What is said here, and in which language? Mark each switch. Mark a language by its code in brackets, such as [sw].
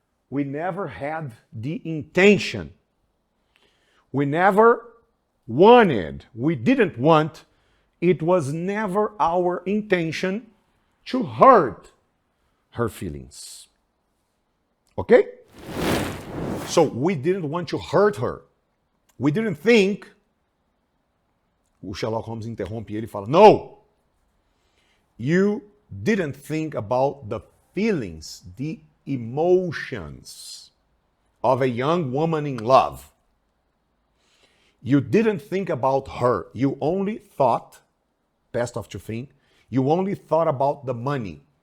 [en] We never had the intention. We never wanted. We didn't want. It was never our intention to hurt her feelings. Okay? So we didn't want to hurt her. We didn't think. [pt] O Sherlock Holmes interrompe ele e fala, no! [en] You didn't think about the feelings, the emotions of a young woman in love. You didn't think about her. You only thought, best of to think, you only thought about the money.